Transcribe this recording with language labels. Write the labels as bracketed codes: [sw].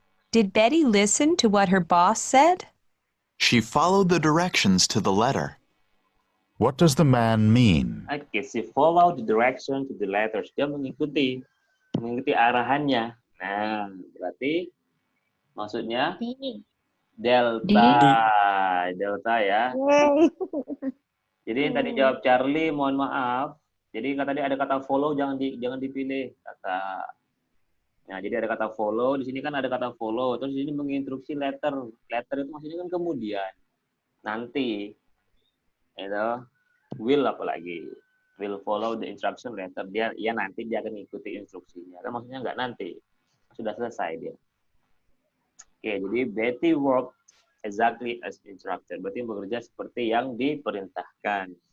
[en] Did Betty listen to what her boss said? She followed the directions to the letter. What does the man mean? Oke, she follow the direction to the letters. [id] Dia mengikuti arahannya. Nah, berarti maksudnya Delta. Delta ya. Yay. Jadi yang tadi jawab Charlie, mohon maaf. Jadi tadi ada kata follow, jangan dipilih kata. Nah, jadi ada kata follow, di sini kan ada kata follow, terus di sini menginstruksi letter. Letter itu maksudnya kan kemudian, nanti, itu will apalagi, [en] will follow the instruction letter. [id] Dia nanti dia akan mengikuti instruksinya. Kan maksudnya nggak nanti, sudah selesai dia. [en] Oke, jadi Betty worked exactly as instructed. [id] Berarti bekerja seperti yang diperintahkan.